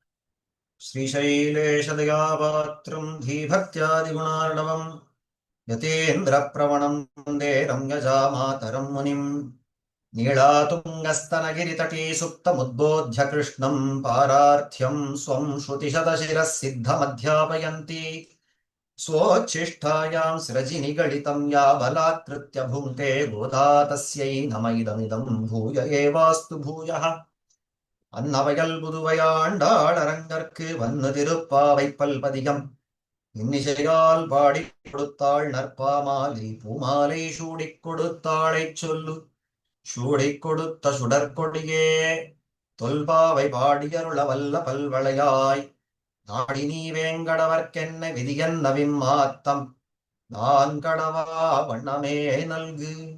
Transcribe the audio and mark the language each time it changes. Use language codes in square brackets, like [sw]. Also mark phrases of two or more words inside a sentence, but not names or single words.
[sa] श्रीशैलेशदयापात्रं धीभक्त्यादिगुणार्णवं यतीन्द्रप्रवणं वन्दे रम्यजामातरं मुनिं नीलातुङ्गस्तनगिरितटी सुप्तमुद्बोध्य कृष्णं पारार्थ्यं स्वं श्रुतिशतशिरः सिद्धमध्यापयन्ति स्वोच्छिष्टायां स्रजिनिगलितं या बलात्कृत्य भुङ्क्ते गोदा तस्यै नम इदमिदं भूय एवास्तु भूयः। [ta] அன்னவயல் புதுவையாண்டாள் அரங்கற்கு வன்னு திருப்பாவை பல்பதிகம் இன்னிசையால் பாடி கொடுத்தாள் நற்பாமாலை பூமாலை சூடிக் கொடுத்தாளைச் சொல்லு. சூடிக் கொடுத்த சுடற்கொடியே தொல்பாவை பாடியருள வல்ல பல்வளையாய் நாடி நீ வேங்கடவர்க்கென்ன விதியன் நவிம்மாத்தம் நான் கடவா வண்ணமே நல்கு.